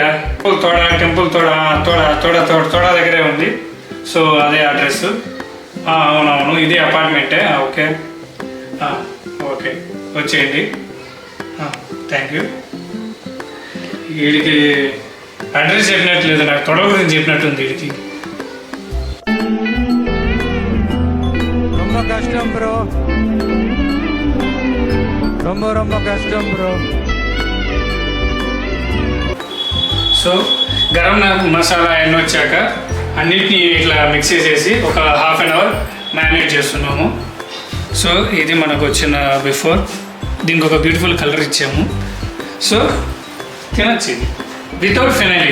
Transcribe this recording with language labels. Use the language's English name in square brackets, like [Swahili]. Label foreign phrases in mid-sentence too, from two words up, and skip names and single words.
[Telugu] టెంపుల్ తోడా దగ్గరే ఉంది. సో అదే అడ్రస్. అవునవును, ఇదే అపార్ట్మెంటే. [English] okay okay, వచ్చేయండి. thank you. [Telugu] వీడికి అడ్రస్ చెప్పినట్లేదు, నాకు తొడ గురించి చెప్పినట్టుంది వీడికి. [Tamil] ரொம்ப கஷ்டம் ப்ரோ, ரொம்ப கஷ்டம் ப்ரோ. [Telugu] సో గరం మసాలా ఎన్ని వచ్చాక అన్నిటినీ ఇట్లా మిక్స్ చేసేసి ఒక [English] ½ an hour [Telugu] మ్యారినేట్ చేస్తున్నాము. సో ఇది మనకు వచ్చిన బిఫోర్. దీనికి ఒక [English] beautiful colour [Telugu] ఇచ్చాము. సో తినచ్చు ఇది [English] without phenyl.